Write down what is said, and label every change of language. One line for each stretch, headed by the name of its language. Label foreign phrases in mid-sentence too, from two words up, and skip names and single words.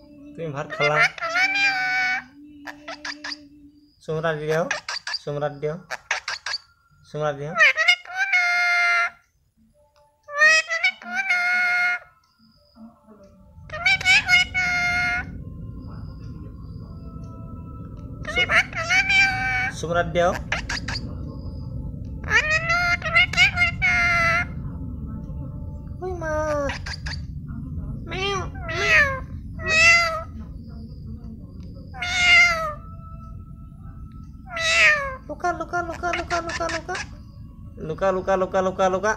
Assamese: তুমি ভাত খালা? চুমৰা দিও, চুমৰা দিও, চুমৰা দিও। চুমৰা দিও। Ui ma. Meow, meow, meow. Meow. Meow. Luka, luka, luka, luka, luka, luka. Luka, luka, luka, luka, luka.